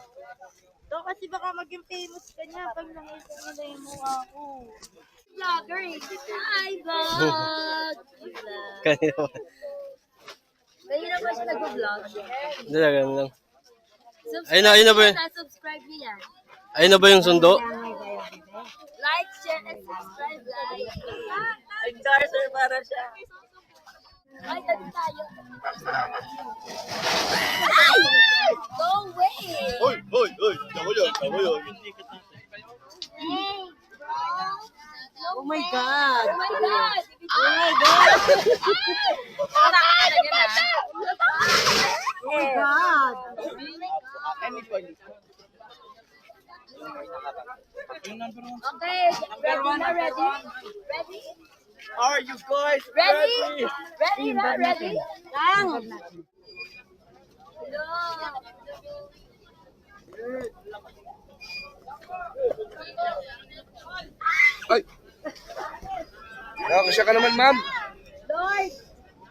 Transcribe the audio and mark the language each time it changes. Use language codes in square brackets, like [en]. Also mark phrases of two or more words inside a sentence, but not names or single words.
[tl] Ito kasi baka maging famous ka niya pag nakita nila yung mukha ko. [en] Vlogger eh. Hi, vlog! [tl] Kanina ba? Kanina ba siya nag-vlog? Hindi na, ganun lang. Subscribe Ayun na ba yun? Subscribe niyo yan. Ayun na ba yung sundo? [en] Like, share, and subscribe, guys. [tl] Endorser para siya. Ay, tabi tayo. [en] Ay! No way! [tl] Hoy! Tama yun. [en] Oh my God! Oh my God! Oh my God! [tl] Talaga na. [en] Oh my God! Okay, ready na, ready? Ready? Are you guys Ready? Ready na, ready? Lang! Hello! [tl] Ay! Nakakasya ka naman, ma'am.